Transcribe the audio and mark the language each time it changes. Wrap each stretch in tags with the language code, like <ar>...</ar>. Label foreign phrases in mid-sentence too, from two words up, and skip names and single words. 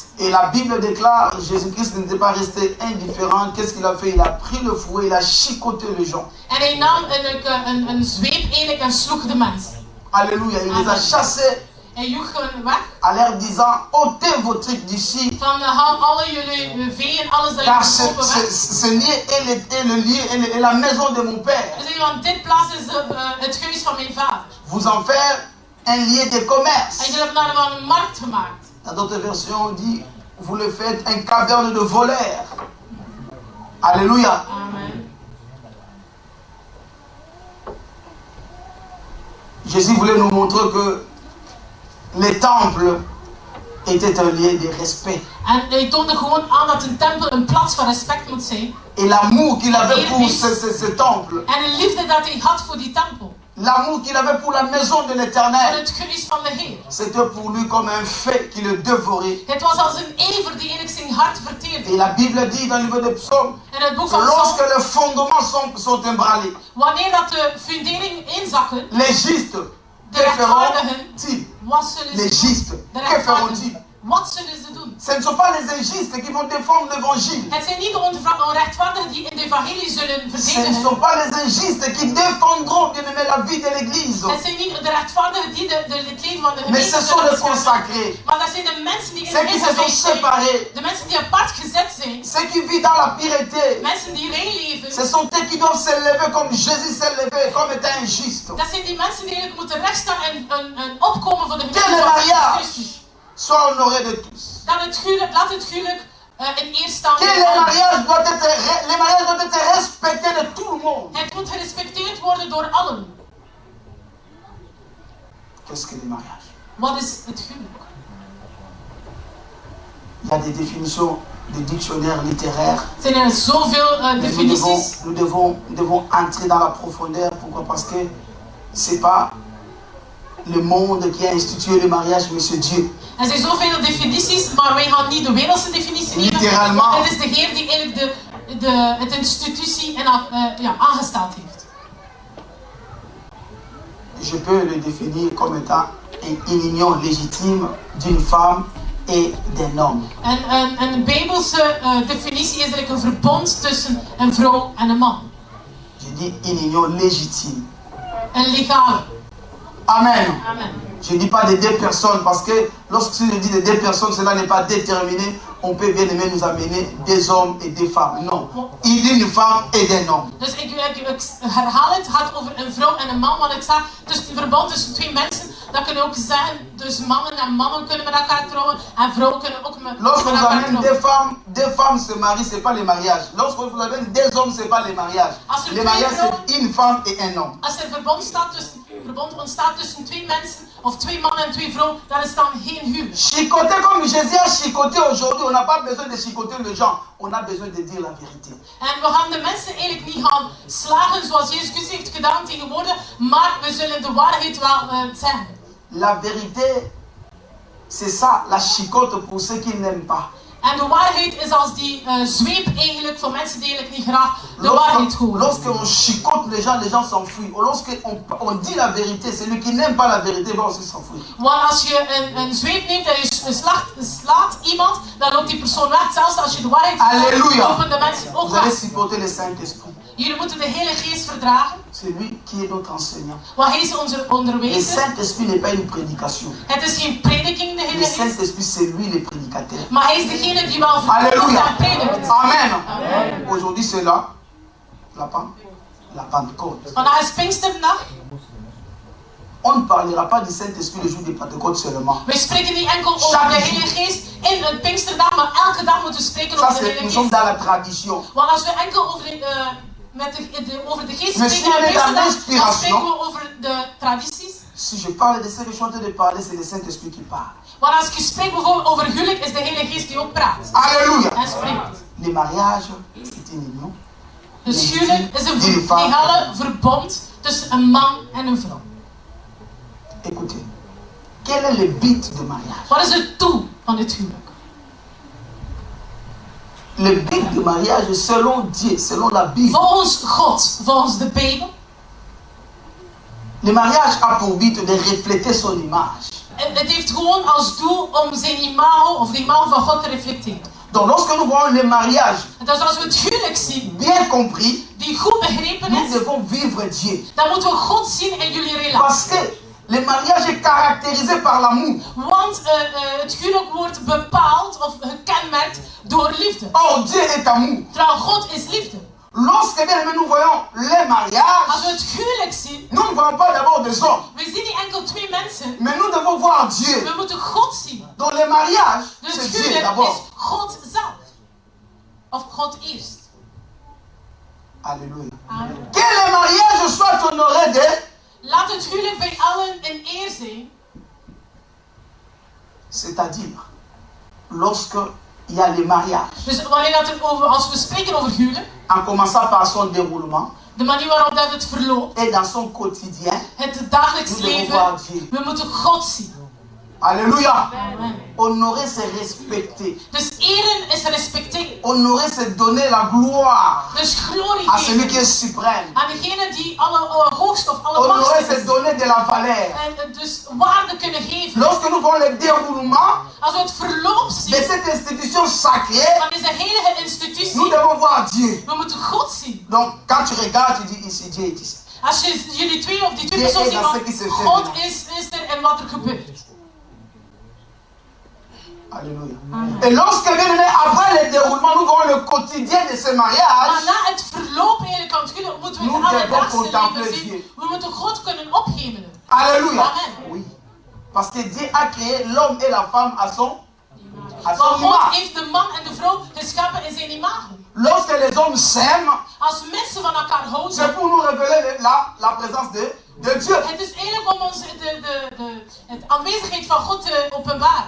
<fr>Et la Bible déclare, Jésus-Christ n'était pas resté indifférent. Qu'est-ce qu'il a fait? Il a pris le fouet, il a chicoté les gens.</fr> <nl>En hij nam een zweep eigenlijk en sloeg de mensen.</nl> <fr>Alléluia, il les a chassés</fr> <nl>Hij joeg hen weg.</nl> <fr>en leur disant, ôtez vos trucs d'ici.</fr> <nl>Van haal alle jullie veeën, alles dat</nl> <fr>Car</fr> <nl>jullie kopen weg.</nl> <fr>ce lieu est le lieu, est la maison de mon Père.</fr> <nl>Dus want dit plaats is het huis van mijn vader.</nl> <fr>Vous en faire un lieu de commerce.</fr> <nl>En jullie hebben daar een markt gemaakt.</nl> <fr>Dans d'autres versions, on dit, vous le faites un caverne de voleurs. Alléluia. Amen. Jésus voulait nous montrer que les temples était un lieu de respect.</fr> <nl>En hij toonde gewoon aan dat een tempel een plaats van respect moet zijn.</nl> <fr>Et l'amour qu'il avait pour ce temple.</fr> <nl>En de liefde dat hij had voor die tempel.</nl> <fr>L'amour qu'il avait pour la maison de</fr> <nl>En</nl> <fr>l'Éternel.</fr> <nl>het huis van de Heer.</nl> <fr>C'était pour lui comme un fait qui le dévorait.</fr> <nl>Het was als een ever die eigenlijk zijn hart verteerde.</nl> <fr>Et la Bible dit dans le livre des psaumes,</fr> <nl>In het boek van</nl> <fr>lorsque</fr> <nl>Psalm,</nl> <fr>les fondements sont ébranlés,</fr> <nl>wanneer dat de funderingen inzakken,</nl> <fr>les justes,</fr> <nl>de</nl> <fr>que</fr> <nl>rechtvaardigen,</nl> <fr>feront-ils?</fr> <nl>wat zullen</nl> <fr>Les</fr> <nl>ze doen?</nl> <fr>justes,</fr> <nl>De</nl> <fr>que feront-ils?</fr> <nl>rechtvaardigen, wat zullen ze doen?</nl> <fr>Ce ne sont pas les injustes qui vont défendre l'évangile.</fr> <nl>Het zijn niet de onrechtvaardigen die in de evangelie zullen</nl> <fr>Ce ne</fr> <nl>verdedigen.</nl> <fr>sont pas les injustes qui défendront, bien aimé, la vie de l'Église.</fr> <nl>Het zijn niet de rechtvaardigen die het leven van de</nl> <fr>Mais</fr> <nl>gemeente</nl> <fr>ce sont</fr> <nl>zullen</nl> <fr>les</fr> <nl>beschermen.</nl> <fr>consacrés.</fr> <nl>Maar dat zijn de mensen die in</nl> <fr>Ceux</fr> <nl>de</nl> <fr>qui se sont</fr> <nl>gemeente zijn.</nl> <fr>séparés.</fr> <nl>De mensen die apart gezet zijn.</nl> <fr>Ceux qui vivent dans la pureté.</fr> <nl>Mensen die rein leven.</nl> <fr>Ce sont eux qui doivent s'élever comme Jésus s'est levé, comme étant injuste.</fr> <nl>Dat zijn die mensen die eigenlijk moeten rechtstaan en opkomen voor de</nl> <fr>Que</fr> <nl>gemeente</nl> <fr>le</fr> <nl>van</nl> <fr>mariage</fr> <nl>Christus.</nl> <fr>soit honoré de tous.</fr> <nl>Dat het huwelijk, laat het huwelijk in eer staan.</nl> <fr>Que les mariages doivent être respectés de tout le monde.</fr> <nl>Het moet gerespecteerd worden door allen.</nl> <fr>Qu'est-ce que le mariage?</fr> <nl>Wat is het huwelijk?</nl> <fr>Il y a des définitions de dictionnaires littéraires.</fr> <nl>Zijn er zoveel definities?</nl> <fr>Nous devons entrer dans la profondeur. Pourquoi? Parce que c'est pas le monde qui a institué le mariage, mais c'est Dieu.</fr> <nl>Er zijn zoveel definities, maar wij gaan niet de wereldse definitie nemen.</nl> <fr>Littéralement.</fr> <nl>Want het is de Heer die eigenlijk het institutie aangesteld heeft.</nl> <fr>Je peux le définir comme étant une union légitime d'une femme et d'un homme.</fr> <nl>En een bijbelse definitie is eigenlijk een verbond tussen een vrouw en een man.</nl> <fr>Je dis une union légitime.</fr> <nl>Een legale.</nl> <fr>Amen. Amen. Je ne dis pas de deux personnes parce que lorsque je dis de deux personnes, cela n'est pas déterminé. On peut bien aimer nous amener des hommes et des femmes. Non. Il dit une femme et d'un homme.</fr> <nl>Dus ik herhaal het gaat over een vrouw en een man. Want ik zeg, dus het verbond tussen twee mensen, dat kunnen ook zeggen, dus mannen en mannen kunnen met elkaar trouwen en vrouwen kunnen ook met</nl> <fr>Lorsque vous</fr> <nl>elkaar</nl> <fr>avez</fr> <nl>trouwen.</nl> <fr>deux femmes se marient, ce n'est pas le mariage. Lorsque vous avez deux hommes, ce n'est pas le mariage. Le mariage, c'est une femme et un homme.</fr> <nl>Als er verbond ontstaat tussen twee mensen, of twee mannen en twee vrouwen, dan is dan geen huwelijk.</nl> <fr>Chicoter comme Jésus a chicoté aujourd'hui, on n'a pas besoin de chicoter les gens, on a besoin de dire la vérité.</fr> <nl>En we gaan de mensen eigenlijk niet gaan slagen zoals Jezus Christus heeft gedaan tegenwoordig, maar we zullen de waarheid wel zeggen.</nl> <fr>La vérité, c'est ça, la chicote pour ceux qui n'aiment pas.</fr> <nl>En de waarheid is als die zweep eigenlijk voor mensen die eigenlijk niet graag de waarheid horen.</nl> <fr>Lorsque on chicote les gens s'enfuient. Lorsque on dit la vérité, celui qui n'aime pas la vérité va aussi s'enfuir.</fr> <nl>Want als je een zweep neemt en je slaat iemand, dan loopt die persoon weg. Zelfs als je de waarheid</nl> <fr>Alléluia.</fr> <nl>lopen de mensen ook</nl> <fr>Vous allez</fr> <nl>weg.</nl> <fr>supporter le Saint-Esprit.</fr> <nl>Jullie moeten de Heilige Geest verdragen,</nl> <fr>C'est lui qui est notre enseignant.</fr> <nl>want hij is onze</nl> <fr>Le</fr> <nl>onderwijzer.</nl> <fr>Saint-Esprit n'est pas une prédication.</fr> <nl>Het is geen prediking, de</nl> <fr>Le</fr> <nl>Heilige Geest,</nl> <fr>Saint-Esprit, c'est lui le prédicateur.</fr> <nl>maar hij is degene die wel verkondigt</nl> <fr>Alléluia.</fr> <nl>en predikt.</nl> <fr>Amen. Amen. Aujourd'hui, c'est là, la Pentecôte.</fr> <nl>Vandaag is Pinksterdag.</nl> <fr>On ne parlera pas du Saint-Esprit le jour de Pentecôte seulement.</fr> <nl>We spreken niet enkel over de Heilige Geest in een Pinksterdag, maar elke dag moeten we spreken</nl> <fr>Ça,</fr> <nl>over de</nl> <fr>c'est,</fr> <nl>Heilige</nl> <fr>nous sommes</fr> <nl>Geest.</nl> <fr>dans la tradition.</fr> <nl>Want als we enkel over over de Geest</nl> <fr>Mais</fr> <nl>spreken</nl> <fr>si</fr> <nl>en</nl> <fr>on est dans</fr> <nl>Pinksterdag, dan</nl> <fr>l'inspiration,</fr> <nl>spreken we over de tradities.</nl> <fr>si je parle de ce que je suis en train de parler, c'est le Saint-Esprit qui parle.</fr> <nl>Want als ik spreek bijvoorbeeld over huwelijk, is de Heilige Geest die ook praat</nl> <fr>Alléluia.</fr> <nl>en spreekt.</nl> <fr>Le mariage, c'est une union.</fr> <nl>Dus huwelijk is een legale verbond tussen een man en een vrouw.</nl> <fr>Écoutez, quel est le but du mariage?</fr> <nl>Wat is het doel van het huwelijk?</nl> <fr>Le but du mariage, selon Dieu, selon la Bible,</fr> <nl>Volgens God, volgens de Bijbel,</nl> <fr>le mariage a pour but de refléter son image.</fr> <nl>het heeft gewoon als doel om zijn imago of de imago van God te reflecteren.</nl> <fr>Donc lorsque nous voyons le mariage</fr> <nl>Dus als we het huwelijk zien,</nl> <fr>bien compris,</fr> <nl>die goed begrepen</nl> <fr>nous</fr> <nl>is,</nl> <fr>devons vivre Dieu.</fr> <nl>dan moeten we God zien in jullie relatie.</nl> <fr>Parce que le mariage est caractérisé par l'amour.</fr> <nl>Want het huwelijk wordt bepaald of gekenmerkt door liefde.</nl> <fr>Or, Dieu est amour.</fr> <nl>Terwijl God is liefde.</nl> <fr>Lorsque bien aimé, nous voyons le</fr> <nl>Als</nl> <fr>mariage,</fr> <nl>we het huwelijk zien,</nl> <fr>nous ne voyons pas d'abord des hommes,</fr> <nl>we zien niet enkel twee mensen,</nl> <fr>mais nous devons voir Dieu.</fr> <nl>we moeten God zien.</nl> <fr>Dans le mariage,</fr> <nl>Dus</nl> <fr>c'est</fr> <nl>het</nl> <fr>Dieu</fr> <nl>huwelijk</nl> <fr>d'abord.</fr> <nl>is God zelf. Of God eerst.</nl> <fr>Alléluia. Amen. Que le mariage soit honoré de,</fr> <nl>Laat het huwelijk bij allen een eer zijn.</nl> <fr>c'est-à-dire, lorsque il y a les mariages.</fr> <nl>Dus als we spreken over huwelijk,</nl> <fr>En commençant par son déroulement.</fr> <nl>de manier waarop dat het verloopt,</nl> <fr>Et dans son quotidien.</fr> <nl>het dagelijks</nl> <fr>Nous devons</fr> <nl>leven,</nl> <fr>voir Dieu.</fr> <nl>we moeten God zien.</nl> <fr>Alléluia. Amen. Honorer, c'est respecter.</fr> <nl>Dus eren is respecteren.</nl> <fr>Honorer, c'est donner la gloire</fr> <nl>Dus glorie</nl> <fr>à celui</fr> <nl>geven</nl> <fr>qui est suprême.</fr> <nl>aan degene die alle hoogste of alle</nl> <fr>Honorer,</fr> <nl>machtig</nl> <fr>c'est</fr> <nl>is.</nl> <fr>donner de la valeur.</fr> <nl>En dus waarde kunnen geven.</nl> <fr>Lorsque nous voyons le déroulement</fr> <nl>Als we het verloop</nl> <fr>de</fr> <nl>zien</nl> <fr>cette institution sacrée,</fr> <nl>van deze heilige</nl> <fr>nous</fr> <nl>institutie,</nl> <fr>devons voir Dieu.</fr> <nl>we moeten God zien.</nl> <fr>Donc, quand tu regardes, tu dis ici, Dieu est ici.</fr> <nl>Als je jullie twee of die twee</nl> <fr>Dieu</fr> <nl>personen</nl> <fr>est</fr> <nl>zien,</nl> <fr>dans</fr> <nl>van</nl> <fr>ce qui se fait</fr> <nl>God</nl> <fr>maintenant.</fr> <nl>is er en wat er gebeurt.</nl> <fr>Alléluia. Et lorsque bien aimé, après le déroulement, nous voyons le quotidien de ce</fr> <nl>Maar</nl> <fr>mariage.</fr> <nl>na het verloop eigenlijk van het huwelijk moeten we</nl> <fr>Nous</fr> <nl>het</nl> <fr>devons</fr> <nl>alledaagse</nl> <fr>contempler</fr> <nl>leven zien.</nl> <fr>Dieu.</fr> <nl>We moeten God kunnen ophemelen.</nl> <fr>Alléluia. Amen. Oui. Parce que Dieu a créé l'homme et la femme à son</fr> <nl>Want God</nl> <fr>image.</fr> <nl>heeft de man en de vrouw geschapen in zijn imago.</nl> <fr>Lorsque les hommes s'aiment,</fr> <nl>Als mensen van elkaar</nl> <fr>c'est</fr> <nl>houden,</nl> <fr>pour nous révéler la présence de Dieu.</fr> <nl>het is eigenlijk om ons de aanwezigheid van God te openbaren.</nl>